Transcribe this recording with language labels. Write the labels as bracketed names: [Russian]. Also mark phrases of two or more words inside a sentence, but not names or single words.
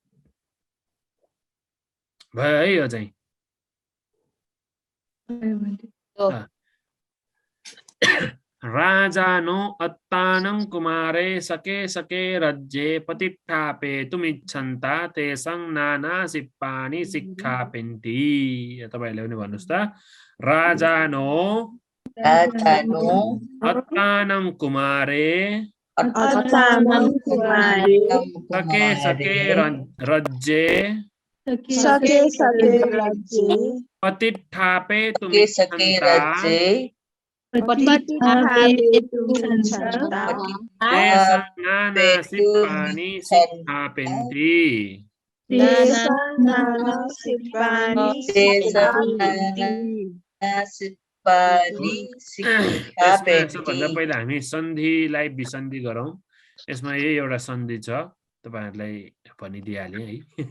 [Nepali] भयो है यो चाहिँ? [Pali] राजानो अत्तानं कुमारे सके सके रज्ये पतिष्ठापेतुमिच्छन्ता तेषां नाना सिप्पानि शिक्षापेन्ति। [Nepali] तपाईहरुले पनि भन्नुस् त। [Pali] राजानो अत्तानं कुमारे सके सके रज्ये पतिष्ठापेतुमिच्छन्ता तेषां नाना सिप्पानि शिक्षापेन्ति। [Nepali] सबभन्दा पहिला हामी सन्धिलाई विसन्धि गरौँ। यसमा यही एउटा सन्धि छ, तपाईहरुलाई भनिदिइहालेँ है।